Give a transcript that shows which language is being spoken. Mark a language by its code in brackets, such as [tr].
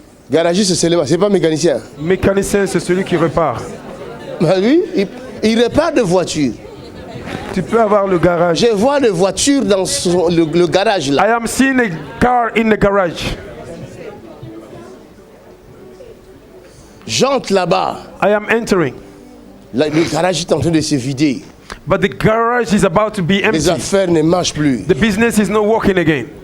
[fr] Garagiste, c'est pas mécanicien. Mécanicien, c'est celui qui repart. Bah lui, il répare des voitures. Tu peux avoir le garage. Je vois des voitures dans le garage là. [en] I am seeing a car in the garage. [fr] J'entre là-bas. [en] I am entering, [fr] Le garage est en train de se vider. [en] but the garage is about to be [fr] Les [en] empty. [fr] affaires ne marchent plus. [en] The business is not working again.